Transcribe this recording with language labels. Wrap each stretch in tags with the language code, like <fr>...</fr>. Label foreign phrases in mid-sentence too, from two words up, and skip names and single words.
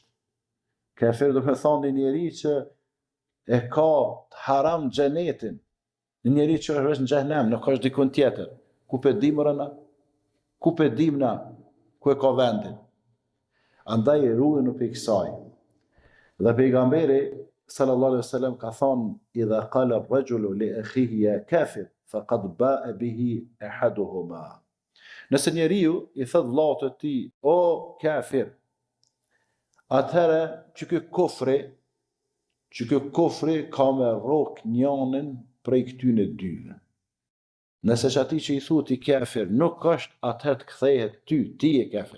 <sq>Kafir do me thonë një njeri që e ka të haram xhenetin, një njeri që është në xhenem, nuk është dikun tjetër. Ku pe dim rëna? Ku pe dim na? Ku e ka vendin? Andaj e ruajnë për kësaj. Dhe pejgamberi</sq> <ar>صلى الله عليه وسلم</ar> <sq>ka thonë:</sq> <ar>"إذا قال الرجل لأخيه يا كافر فقد باء به أحدهما."</ar> <sq>Nëse njeriu i thot vllaut të tij o kafir, atëherë që ky kufri ka me rrok njënin prej këtyne dyve. Nëse që ati që i thu ti kafir nuk është, atëherë të kthehet ti e kafir.</sq>